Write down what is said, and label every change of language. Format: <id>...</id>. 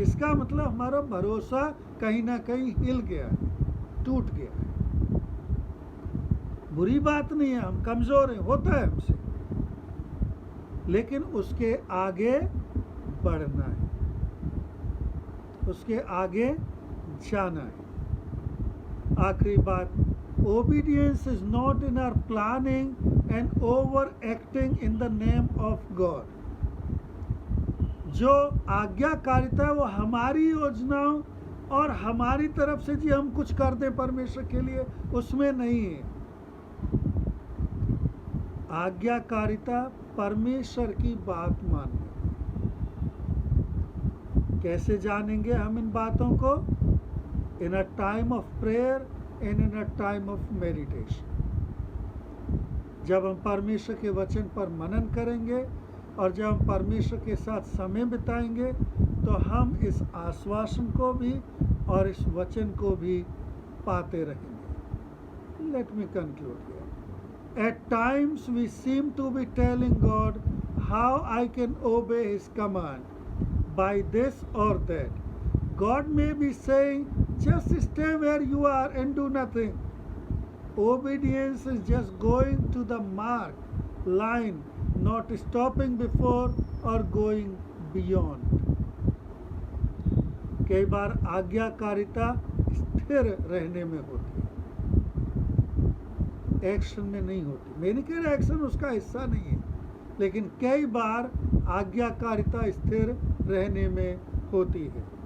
<hi>इसका मतलब हमारा भरोसा कहीं ना कहीं हिल गया है, टूट गया है। बुरी बात नहीं है, हम कमज़ोर हैं, होता है हमसे, लेकिन उसके आगे बढ़ना है, उसके आगे जाना है। आखिरी बात,</hi> <en>obedience is not in our planning and overacting in the name of God.</en> <hi>जो आज्ञाकारिता है वो हमारी योजनाओं और हमारी तरफ से जी हम कुछ कर दें परमेश्वर के लिए, उसमें नहीं है। आज्ञाकारिता परमेश्वर की बात मानना। कैसे जानेंगे हम इन बातों को?</hi> <en>In a time of prayer and in a time of meditation.</en> <hi>जब हम परमेश्वर के वचन पर मनन करेंगे और जब हम परमेश्वर के साथ समय बिताएंगे, तो हम इस आश्वासन को भी और इस वचन को भी पाते रहेंगे।</hi> <en>Let me conclude here. At times we seem to be telling God how I can obey his command by this or that. God may be saying, just stay where you are and do nothing. Obedience is just going to the mark line, not stopping before or going beyond.</en> <hi>कई बार आज्ञाकारिता स्थिर रहने में होती है, action में नहीं होती। मैं नहीं कह रहा एक्शन उसका हिस्सा नहीं है, लेकिन कई बार आज्ञाकारिता स्थिर रहने में होती है।</hi>